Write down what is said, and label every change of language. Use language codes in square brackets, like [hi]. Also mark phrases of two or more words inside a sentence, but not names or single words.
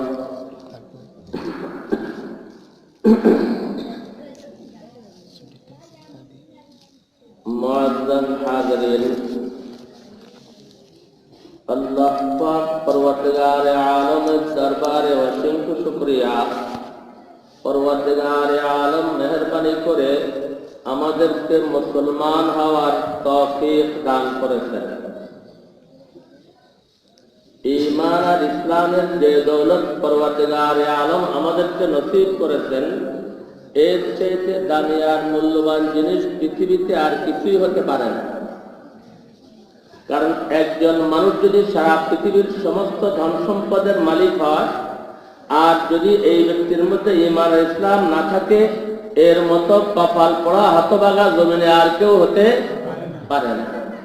[ur] معزز حاضرین اللہ پاک پروردگار عالم دربارے [bn] অসংখ্য শুকরিয়া [ur] پروردگار عالم [bn] মেহেরবানি করে আমাদেরকে মুসলমান হওয়ার তৌফিক দান করেছেন ঈমান আর ইসলামের যে দৌলত [ur] پروردگار عالم [bn] আমাদেরকে নসিব করেছেন এর চাইতে দামি আর মূল্যবান জিনিস পৃথিবীতে আর কিছুই হতে পারে না কারণ একজন মানুষ যদি সারা পৃথিবীর সমস্ত ধন সম্পদের মালিক হয় আর যদি এই ব্যক্তির মধ্যে ঈমান আর ইসলাম না থাকে এর মতো কপাল পড়া হতভাগা জমিনে আর কেউ হতে পারে না